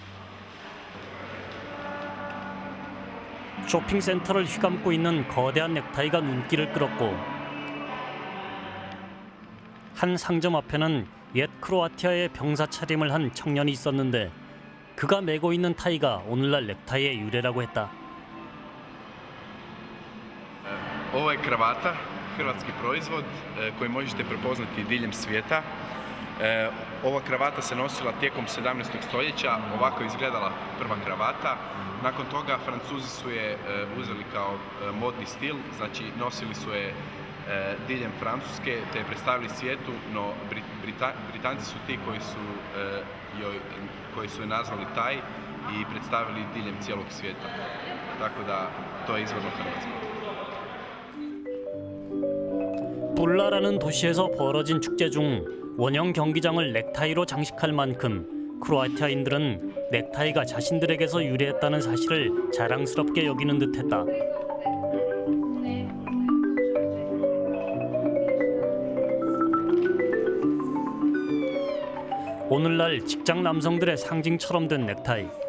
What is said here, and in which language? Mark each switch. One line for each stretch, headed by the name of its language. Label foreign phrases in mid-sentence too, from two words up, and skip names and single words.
Korean: 쇼핑센터를 휘감고 있는 거대한 넥타이가 눈길을 끌었고 한 상점 앞에는 옛 크로아티아의 병사 차림을 한 청년이 있었는데 그가 메고 있는 타이가 오늘날 넥타이의 유래라고 했다.
Croatian: Ovo je kravata, hrvatski proizvod koji možete prepoznati diljem svijeta. Ova kravata se nosila tijekom 17. stoljeća, ovako je izgledala prva kravata. Nakon toga Francuzi su je uzeli kao modni stil, znači nosili su je diljem Francuske te je predstavili svijetu, no Britanci su ti koji su je nazvali taj i predstavili diljem cijelog svijeta. Tako da to je izvorno hrvatsko.
Korean: 뿔라라는 도시에서 벌어진 축제 중 원형 경기장을 넥타이로 장식할 만큼 크로아티아인들은 넥타이가 자신들에게서 유래했다는 사실을 자랑스럽게 여기는 듯했다. 오늘날 직장 남성들의 상징처럼 된 넥타이.